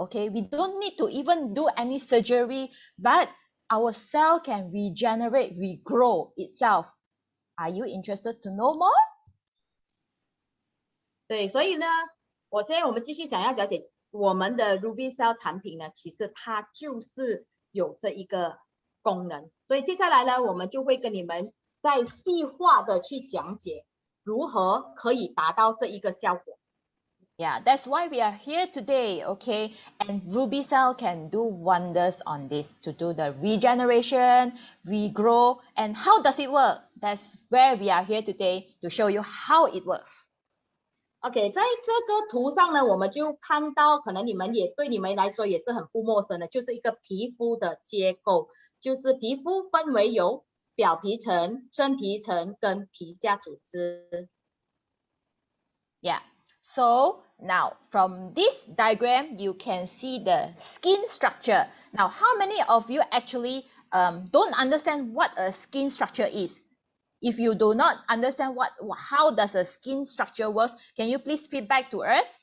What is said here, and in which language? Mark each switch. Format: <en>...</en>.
<en>Okay, we don't need to even do any surgery, but our cell can regenerate, regrow itself. Are you interested to know more?</en> <zh>对，所以呢，我们继续想要了解我们的 Ruby Cell 产品呢，其实它就是有这一个功能。所以接下来呢，我们就会跟你们再细化的去讲解如何可以达到这一个效果。</zh> <en>Yeah, that's why we are here today, okay? And Ruby Cell can do wonders on this to do the regeneration, regrow, and how does it work? That's where we are here today to show you how it works.</en> <zh>OK， 在这个图上呢，我们就看到，可能对你们来说也是很不陌生的，就是一个皮肤的结构，就是皮肤分为有表皮层、真皮层跟皮下组织。</zh> <en>Yeah. So now from this diagram, you can see the skin structure. Now, how many of you actually don't understand what a skin structure is? If you do not understand how does a skin structure works, can you please feedback to us?</en>